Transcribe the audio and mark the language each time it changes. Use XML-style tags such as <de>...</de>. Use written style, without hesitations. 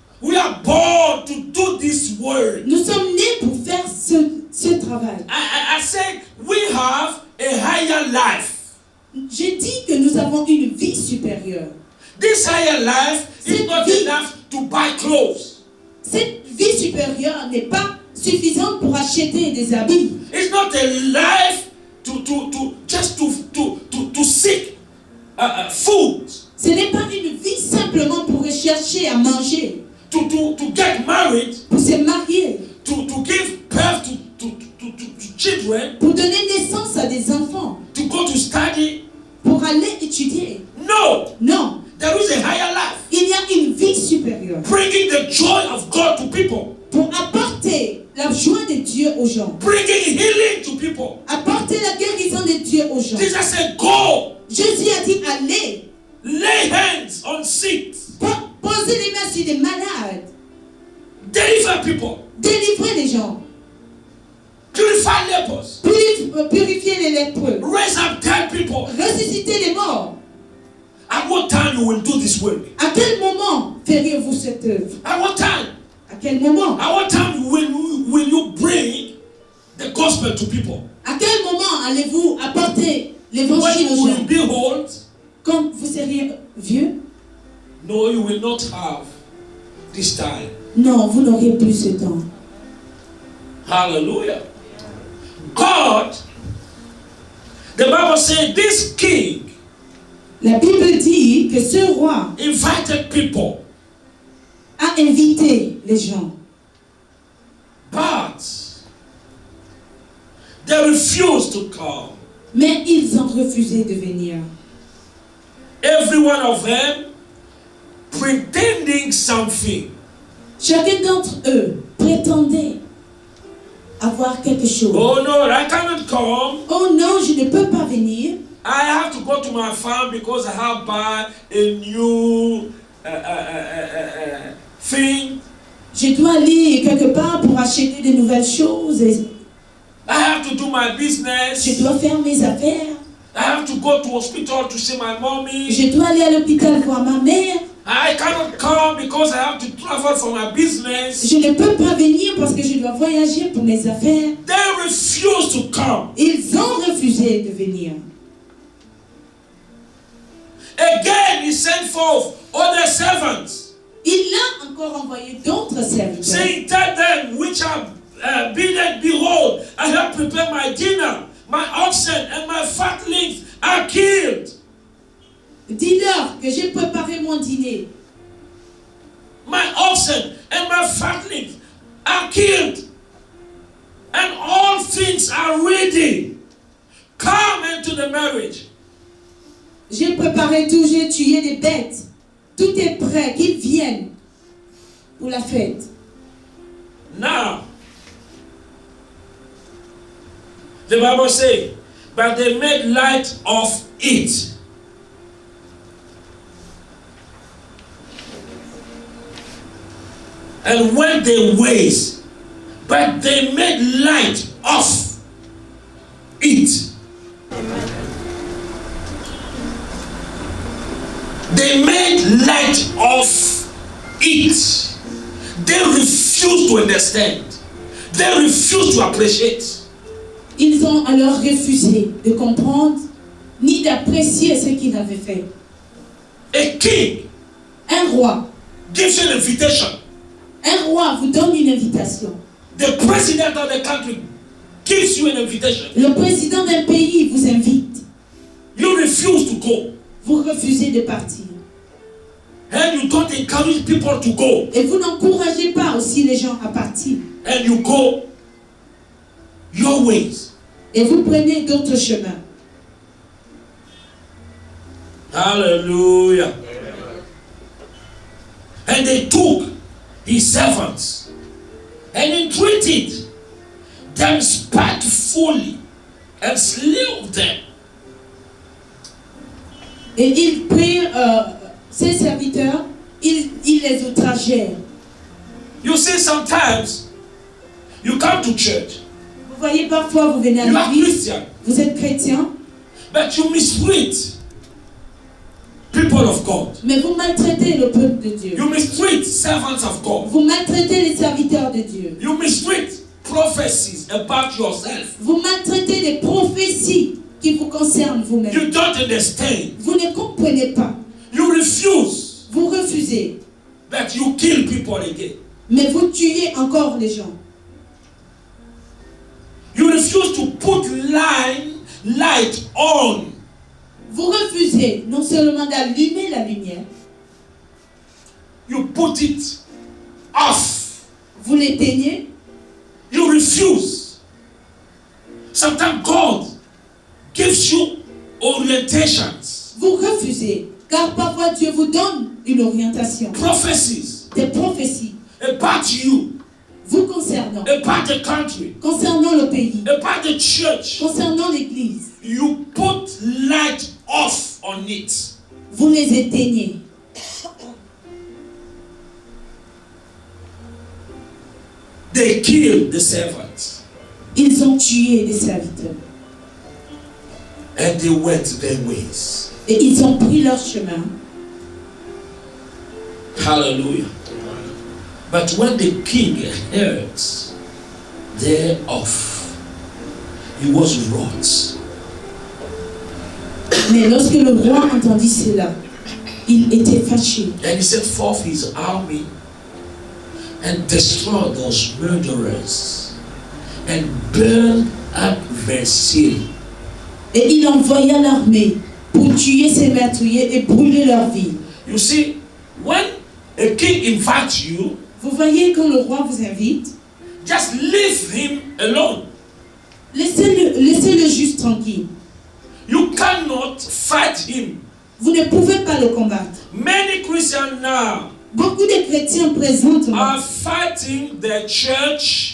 <en>We are born to do this work.</en> <fr>Nous sommes nés pour faire ce travail.</fr> <en>I said we have a higher life.</en> <fr>J'ai dit que nous avons une vie supérieure.</fr> <en>This higher life is</en> <fr>Cette</fr> <en>not</en> <fr>vie-</fr> <en>enough to buy clothes.</en> <fr>Cette vie supérieure n'est pas suffisante pour acheter des habits.</fr> <en>It's not a life to seek food,</en> <fr>Ce n'est pas une vie simplement pour rechercher à manger,</fr> <en>to get married,</en> <fr>pour se marier,</fr> <en>to give birth to children,</en> <fr>pour donner naissance à des enfants,</fr> <en>to go to study.</en> <fr>pour aller étudier.</fr> <en>No,</en> <fr>Non,</fr> <en>there is a higher life.</en> <fr>il y a une vie supérieure</fr> <en>Bringing the joy of God to people.</en> <fr>pour apporter la joie de Dieu aux gens,</fr> <en>Bringing healing to people.</en> <fr>apporter la guérison de Dieu aux gens.</fr> <en>Jesus said, go,</en> <fr>Jésus a dit allez,</fr> <en>lay hands on sick.</en> <fr>posez les mains sur des malades.</fr> <en>Deliver people.</en> <fr>Délivrez les gens.</fr> <en>Purify lepers.</en> <fr>Purifiez les lépreux.</fr> <en>Raise up dead people.</en> <fr>Ressuscitez les morts.</fr> <en>At what time you will do this work?</en> <fr>À quel moment feriez-vous cette œuvre?</fr> <en>At what time?</en> <fr>À quel moment?</fr> <en>At what time will you bring the gospel to people?</en> <fr>À quel moment allez-vous apporter</fr> <en>When</en> <fr>l'évangile</fr> <en>you</en> <fr>aux</fr> <en>will</en> <fr>gens?</fr> <en>be old?</en> <fr>Quand vous seriez vieux?</fr> <en>No, you will not have this time.</en> <fr>Non, vous n'aurez plus ce temps.</fr> <en>Hallelujah. God, the Bible said this king</en> <fr>La Bible dit que ce roi</fr> <en>invited people,</en> <fr>a invité les gens,</fr> <en>but they refused to come.</en> <fr>mais ils ont refusé de venir.</fr> <en>Every one of them pretending something.</en> <fr>Chacun d'entre eux prétendait avoir quelque chose.</fr> <en>Oh no, I cannot come.</en> <fr>Oh non, je ne peux pas venir.</fr> <en>I have to go to my farm because I have buy a new thing.</en> <fr>Je dois aller quelque part pour acheter de nouvelles choses.</fr> <en>I have to do my business.</en> <fr>Je dois faire mes affaires.</fr> <en>I have to go to hospital to see my mommy.</en> <fr>Je dois aller à l'hôpital voir ma mère.</fr> <en>I cannot come because I have to travel for my business.</en> <fr>Je ne peux pas venir parce que je dois voyager pour mes affaires.</fr> <en>They refuse to come.</en> <fr>Ils ont refusé de venir.</fr> <en>Again, he sent forth other servants,</en> <fr>Il a encore envoyé d'autres serviteurs.</fr> <en>saying, tell them which are bidden, behold, I have prepared my dinner. My oxen and my fatlings are killed.</en> <fr>Dis-leur que j'ai préparé mon dîner.</fr> <en>My oxen and my fatlings are killed. And all things are ready. Come into the marriage.</en> <fr>J'ai préparé tout, j'ai tué des bêtes. Tout est prêt, qu'ils viennent pour la fête.</fr> <en>Now, the Bible says, but they made light of it. And went their ways, but they made light of it. They made light of it. They refused to understand. They refused to appreciate.</en> <fr>Ils ont alors refusé de comprendre ni d'apprécier ce qu'il avait fait.</fr> <en>A king</en> <fr>Un roi.</fr> <en>gives you an invitation.</en> <fr>Un roi vous donne une invitation.</fr> <en>The president of the country gives you an invitation.</en> <fr>Le président d'un pays vous invite.</fr> <en>You refuse to go.</en> <fr>Vous refusez de partir.</fr> <en>And you don't encourage people to go.</en> <fr>Et vous n'encouragez pas aussi les gens à partir.</fr> <en>And you go your ways.</en> <fr>Et vous prenez d'autres chemins.</fr> <en>Hallelujah. And they took his servants and entreated them spitefully and slew them.</en> <fr>Et ils prirent ses serviteurs, ils les outragèrent.</fr> <en>You see, sometimes you come to church,</en> <fr>Vous voyez, parfois vous venez à</fr> <en>you are</en> <fr>l'église,</fr> <en>Christian,</en> <fr>vous êtes chrétien,</fr> <en>but you mistreat people of God.</en> <fr>mais vous maltraitez le peuple de Dieu.</fr> <en>You mistreat servants of God.</en> <fr>Vous maltraitez les serviteurs de Dieu.</fr> <en>You mistreat prophecies about yourself.</en> <fr>Vous maltraitez les prophéties qui vous concernent vous-même.</fr> <en>You don't understand.</en> <fr>Vous ne comprenez pas.</fr> <en>You refuse,</en> <fr>Vous refusez.</fr> <en>but you kill people again.</en> <fr>Mais vous tuez encore les gens.</fr> <en>You refuse to put light on.</en> <fr>Vous refusez non seulement d'allumer la lumière,</fr> <en>You put it off.</en> <fr>vous l'éteignez.</fr> <en>You refuse. Sometimes God gives you orientations,</en> <fr>Vous refusez. Car parfois Dieu vous donne une orientation.</fr> <en>prophecies</en> <fr>Des prophéties</fr> <en>about you,</en> <fr>vous concernant.</fr> <en>about the country,</en> <fr>Concernant le pays.</fr> <en>about the church.</en> <fr>Concernant l'église.</fr> <en>You put light off on it.</en> <fr>Vous les éteignez.</fr> <en>they killed the servants.</en> <fr>Ils ont tué les serviteurs.</fr> <en>And they went their ways.</en> <fr>Et ils ont pris leur chemin.</fr> <en>Hallelujah. But when the king heard thereof, he was wroth.</en> <fr>Mais lorsque le roi entendit cela, il était fâché.</fr> <en>And he sent forth his army and destroyed those murderers and burned up their city.</en> <fr>Et il envoya l'armée pour tuer ces meurtriers et brûler leur ville.</fr> <en>You see, when a king invites you,</en> <fr>Vous voyez, quand le roi vous invite,</fr> <en>just leave him alone.</en> <fr>laissez-le juste tranquille.</fr> <en>You cannot fight him.</en> <fr>Vous ne pouvez pas le combattre.</fr> <en>Many Christians now</en> <fr>Beaucoup de chrétiens présentement</fr> <en>are fighting their church,</en>